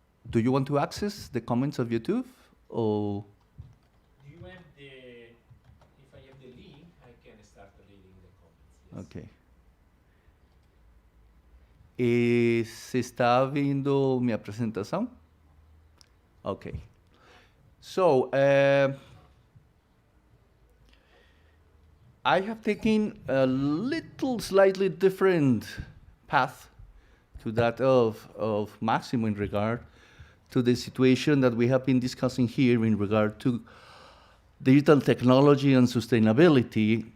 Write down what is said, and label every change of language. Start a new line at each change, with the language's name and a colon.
English: Do you want to access the comments of YouTube? Or Do you have the? If I have the link, I can start reading the comments. Yes. okay.
Spanish: ¿Se está viendo mi presentación?
English: Okay. So, I have taken a slightly different path to that of Máximo in regard to the situation that we have been discussing here in regard to digital technology and sustainability.